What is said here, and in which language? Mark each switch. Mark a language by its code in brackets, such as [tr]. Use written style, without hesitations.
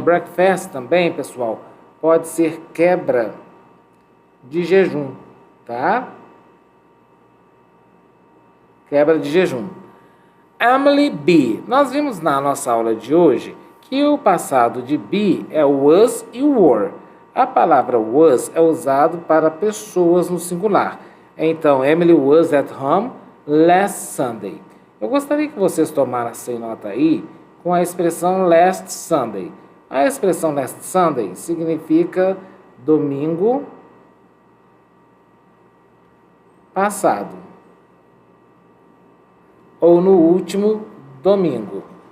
[pt] Breakfast também, pessoal, pode ser quebra de jejum, tá? Quebra de jejum. Emily be. Nós vimos na nossa aula de hoje que o passado de be é was e were. A palavra was é usado para pessoas no singular. [en] Então, Emily was at home last Sunday. [pt] Eu gostaria que vocês tomassem nota aí com a expressão last Sunday. A expressão last Sunday significa domingo passado ou no último domingo.